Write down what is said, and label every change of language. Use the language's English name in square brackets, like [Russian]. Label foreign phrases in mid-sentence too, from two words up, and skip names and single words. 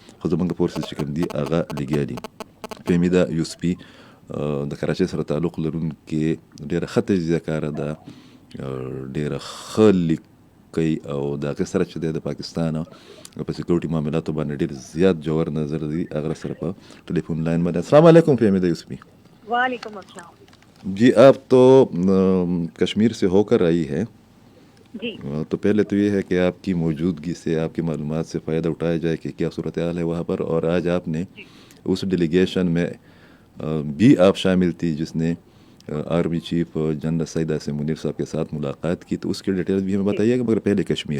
[Pashto] خو زموږ فورسز چې کوم دي هغه لګیا دي. فهمیده یو اس پي د کراچۍ سره تعلق لرونکې ډېره ښه تجزیهکاره ده، ډېره ښه لیک کوي او د هغې سره چې دی د پاکستان په سیکورټي معاملاتو باندې ډېر زیات جوور نظر دی. هغه سره په [English] telephone line [Pashto] باندې. [Arabic] السلام علیکم فہمیدہ یوسفی. وعلیکم السلام. [Urdu] جی آپ تو کشمیر سے ہو کر آئی ہے، جی تو پہلے تو یہ ہے کہ آپ کی موجودگی سے، آپ کی معلومات سے فائدہ اٹھایا جائے کہ کیا صورتحال ہے وہاں پر. اور آج آپ نے اس ڈیلیگیشن میں بھی آپ شامل تھی جس نے [English] army chief [Urdu] جنرل سعید عاصم منیر صاحب کے ساتھ ملاقات کی، تو اس کی ڈیٹیل بھی ہمیں بتائیے گا، مگر پہلے کشمیر.